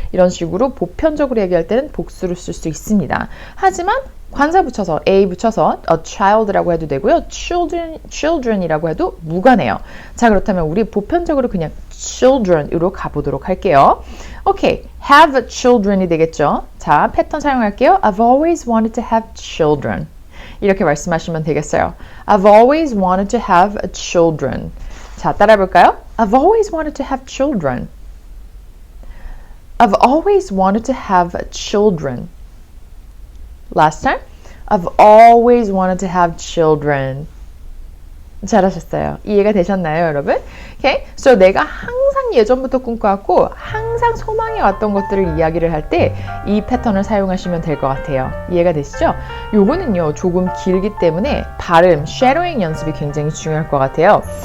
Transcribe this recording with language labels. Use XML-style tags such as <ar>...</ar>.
<ko>이런 식으로 보편적으로 얘기할 때는 복수로 쓸 수 있습니다. 하지만 관사 붙여서 a 붙여서 a child라고 해도 되고요. children이라고 해도 무관해요. 자, 그렇다면 우리 보편적으로 그냥 children으로 가보도록 할게요. 오케이, have children이 되겠죠. 자, 패턴 사용할게요.</ko> <en>I've always wanted to have children.</en> <ko>이렇게 말씀하시면 되겠어요.</ko> <en>I've always wanted to have children.</en> <ko>자, 따라해 볼까요?</ko> <en>I've always wanted to have children. I've always wanted to have children. Last time, I've always wanted to have children.</en> <ko>잘하셨어요. 이해가 되셨나요, 여러분?</ko> <en>Okay?</en> <ko>So 내가 항상 예전부터 꿈꿔왔고 항상 소망해 왔던 것들을 이야기를 할 때 이 패턴을 사용하시면 될 것 같아요. 이해가 되시죠? 요거는요, 조금 길기 때문에 발음, shadowing 연습이 굉장히 중요할 것 같아요.</ko>